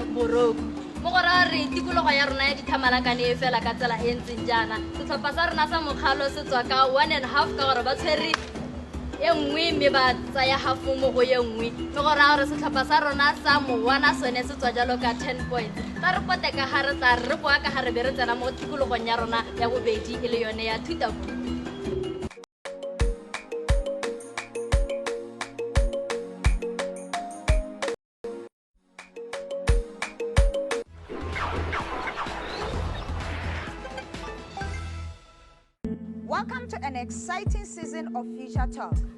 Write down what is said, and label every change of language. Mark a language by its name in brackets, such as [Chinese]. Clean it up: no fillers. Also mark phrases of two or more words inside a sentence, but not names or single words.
[Tswana] boroko mo gore re tikologo ya rona ya dithamalakane e fela ka tsela e ntseng jaana setlhopha sa rona sa mokgalo se tswa ka 1.5 ka gore ba tshwere e nngwe mme ba tsaya half mo go ye nngwe le gore a gore setlhopha sa rona sa mowana sone se tswa jalo ka 10 points tla re pote ka ga re tla re boa ka ga re be re tsena mo tikologong ya rona ya bobedi e le yone ya thutapuo. [English] Welcome to an exciting season of Future Talk.